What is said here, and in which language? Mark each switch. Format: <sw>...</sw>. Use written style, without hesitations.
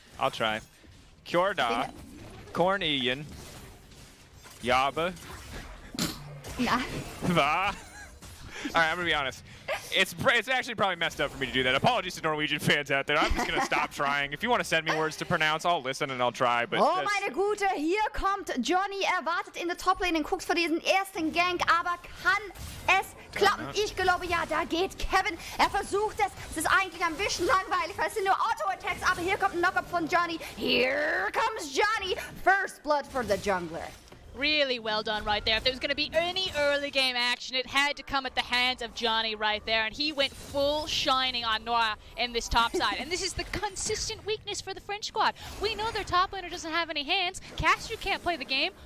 <en>I'll try. Kjorda, Korn Ian, Yaba, Nah. All right, I'm gonna be honest. It's actually probably messed up for me to do that. Apologies to Norwegian fans out there. I'm just gonna stop trying. If you want to send me words to pronounce, I'll listen and I'll try. But</en> <de>oh meine Gute, hier kommt Johnny. Wartet in der Top-Lane und guckt vor diesen ersten Gank, aber kann es klappen? Ich glaube ja, da geht Kevin. Versucht es. Es ist eigentlich ein bisschen langweilig, weil es sind nur Auto-Attacks, aber hier kommt ein Knock-up von Johnny.</de> <en>Here comes Johnny. First blood for the jungler. Really well done right there. If there was going to be any early game action, it had to come at the hands of Johnny right there. And he went full shining on Noah in this top side. And this is the consistent weakness for the French squad. We know their top laner doesn't have any hands. Caster can't play the game.</en>